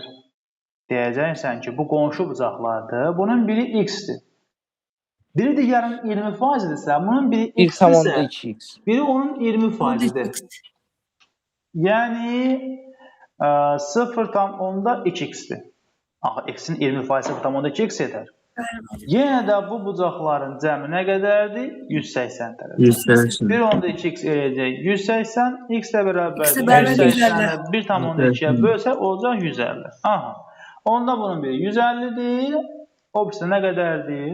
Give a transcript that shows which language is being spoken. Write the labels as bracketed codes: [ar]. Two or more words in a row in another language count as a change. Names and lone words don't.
[az] Deyəcəksən ki, bu qonşu bucaqlardır. Bunun biri x-dir. Biri digərinin 20%-dirsə, bunun biri x-dirsə, biri onun 20%-dir. Yəni 0,2x-dir. Axı, x-in 20%-i 0,2x edər. Yenə də bu bucaqların cəmi nə qədərdir? 180 dərəcə. 180. 1,2x eləyəcək 180, x də bərabərdir. X-də 180-i 1,2-yə bölsək olacaq 150. Aha. Onda bunun biri 150-dir, o birisi nə qədərdir?